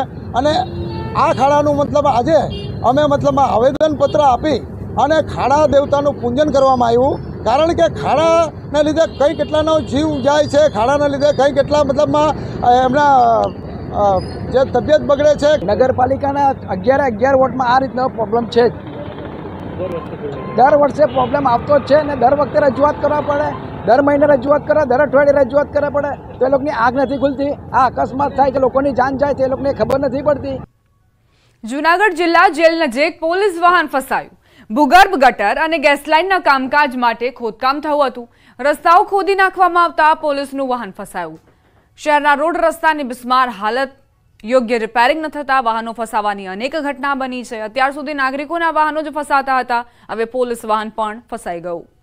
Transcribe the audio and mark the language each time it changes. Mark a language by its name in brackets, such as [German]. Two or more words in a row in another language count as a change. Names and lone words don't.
[Gujarati] અને આ ખાડાનું મતલબ આજ અમે મતલબ આવેદન પત્ર આપી અને ખાડા દેવતાનું પૂજન કરવામાં આવ્યું। કારણ કે ખાડાને લીધે કઈ કેટલાનો જીવ જાય છે, ખાડાને લીધે કઈ કેટલા મતલબ એમના જે તબિયત બગડે છે। નગરપાલિકાના 11 વોર્ડ મેં આ રીતનો પ્રૉબ્લેમ છે। દર વર્ષે પ્રૉબ્લેમ આવતો છે ને દર વખતે રજૂઆત કરવા પડે, દર મહિને રજૂઆત કરે, દર અઠવાડિયે રજૂઆત કરવા પડે તો એ લોકોની આગ [Hindi] नहीं खुलती। [Gujarati] આ અકસ્માત થાય તો લોકોની જાન જાય તો એ લોકોને ખબર [Hindi] नहीं पड़ती। [Gujarati] જૂનાગઢ જિલ્લા જેલ નજીક પોલીસ વાહન ફસાયું। ભૂગર્ભ ગટર અને ગેસ લાઇનના કામકાજ માટે ખોદકામ થયું હતું. રસ્તાઓ ખોદી નાખવામાં આવતા પોલીસનું વાહન ફસાયું. શહેરના રોડ રસ્તાની બિસ્માર હાલત, યોગ્ય રિપેરિંગ ન થતા વાહનો ફસાવાની અનેક ઘટના બની છે. અત્યાર સુધી નાગરિકોના વાહનો જ ફસાતા હતા, હવે પોલીસ વાહન પણ ફસાઈ ગયું.